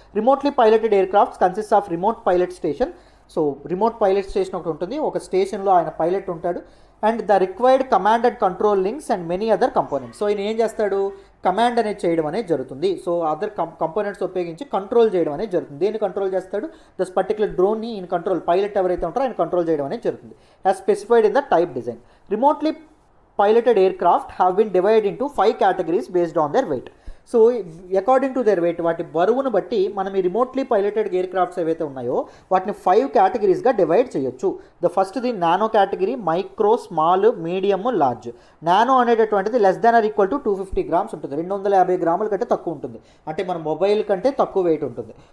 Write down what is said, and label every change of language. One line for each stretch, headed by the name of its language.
English: Remotely piloted aircrafts consist of remote pilot station.
Telugu: So remote pilot station ఒకటి ఉంటుంది, ఒక స్టేషన్లో ఆయన పైలట్ ఉంటాడు,
English: And the required command and control links and many other components.
Telugu: So ఈయన ఏం చేస్తాడు? కమాండ్ అనేది చేయడం అనేది జరుగుతుంది. సో అదర్ కంపోనెంట్స్ ఉపయోగించి కంట్రోల్ చేయడం అనేది జరుగుతుంది. దేన్ని కంట్రోల్ చేస్తాడు? దస్ పర్టికులర్ డ్రోన్ని ఈయన కంట్రోల్, పైలట్ ఎవరైతే ఉంటారో ఆయన కంట్రోల్ చేయడం అనేది జరుగుతుంది,
English: As specified in the type design. Remotely piloted aircraft have been divided into 5 categories based on their weight. So according to their weight,
Telugu: వాటి బరువును బట్టి మనం ఈ రిమోట్లీ పైలటెడ్ ఎయిర్ క్రాఫ్ట్స్ ఏవైతే ఉన్నాయో వాటిని 5 కేటగిరీస్గా డివైడ్ చేయొచ్చు.
English: The ఫస్ట్ది nano category, micro, small, medium, large.
Telugu: Nano అనేటటువంటిది
English: less than or equal to 250 grams
Telugu: ఉంటుంది, 250 గ్రాముల కంటే తక్కువ ఉంటుంది, అంటే మన మొబైల్ కంటే తక్కువ వెయిట్ ఉంటుంది.